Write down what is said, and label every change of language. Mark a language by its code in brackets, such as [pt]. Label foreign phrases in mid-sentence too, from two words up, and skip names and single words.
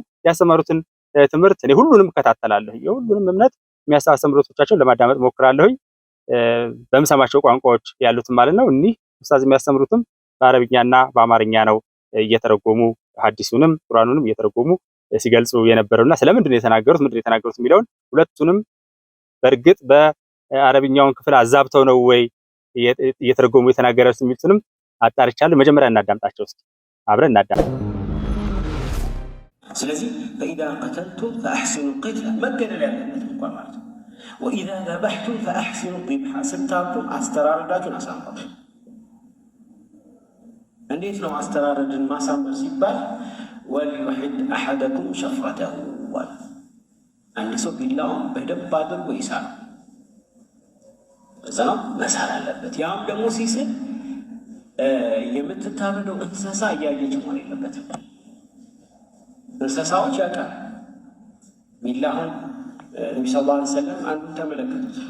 [am] ያስተማሩትን ትምህርት እኔ ሁሉንም እከታተላለሁ። የሁሉንም እምነት የሚያስተምሩቶቻቸውን ለማዳመጥ ሞክራለሁኝ በምሰማቸው ቋንቋዎች ያሉትን ማለት ነው። እኒህ ኡስታዝ የሚያስተምሩትም በአረብኛና በአማርኛ ነው እየተረጎሙ ሐዲሱንም ቁርአኑንም እየተረጎሙ ሲገልጹ የነበረውና ስለምንድነው የተናገሩት ምንድነው የተናገሩት የሚለውን ሁለቱንም በእርግጥ በአረብኛውን ክፍል አዛብተው ነው ወይ እየተረጎሙ የተናገሩት የሚሉትንም አጣርቻለሁ። መጀመሪያ እናዳምጣቸው እስኪ አብረን እናዳምጥ። ስለዚህ [ar] فإذا قتلتم فأحسنوا القتل [am] መገደል ያለበት እንኳን ማለት ነው። [ar] وإذا ذبحتم فأحسنوا الذبح [am] ስታርዱ አስተራረዳችሁን አሳምሩ። እንዴት ነው አስተራረድን ማሳመር ሲባል [ar] وليحد أحدكم شفرته [am] አንድ ሰው ቢላውን በደንብ አድርጎ ይሳል። እዛ ነው መሳል አለበት። ያም ደግሞ ሲስል የምትታረደው እንስሳ እያየች መሆን የለበትም። እንስሳዎች ያውቃል። ቢላሁን ነቢ [ar] صلى الله عليه وسلم [am] አንዱን ተመለከቱት።